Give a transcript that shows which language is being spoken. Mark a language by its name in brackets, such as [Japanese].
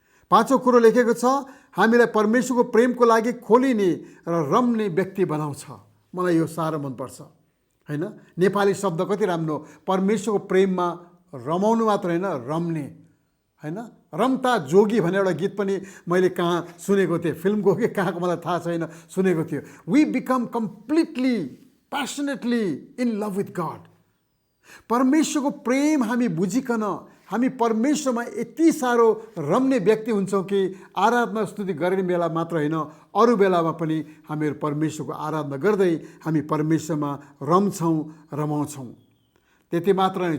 [Nepali] पाँचौँ कुरो लेखेको छ, हामीलाई परमेश्वरको प्रेमको लागि खोलिने र रम्ने व्यक्ति बनाउँछ। मलाई यो साह्रो मनपर्छ, होइन? नेपाली शब्द कति राम्रो, परमेश्वरको प्रेममा रमाउनु मात्र होइन, रम्ने, होइन? रम्ता जोगी भन्ने एउटा गीत पनि मैले कहाँ सुनेको थिएँ, फिल्मको कि कहाँको मलाई थाहा छैन, सुनेको थियो। [English] We become completely passionately in love with God. [Nepali] परमेश्वरको प्रेम हामी बुझिकन हामी परमेश्वरमा यति साह्रो रम्ने व्यक्ति हुन्छौँ कि आराधना स्तुति गर्ने बेला मात्र होइन, अरू बेलामा पनि हामीहरू परमेश्वरको आराधना गर्दै हामी परमेश्वरमा रम्छौँ, रमाउँछौँ। त्यति मात्र नै।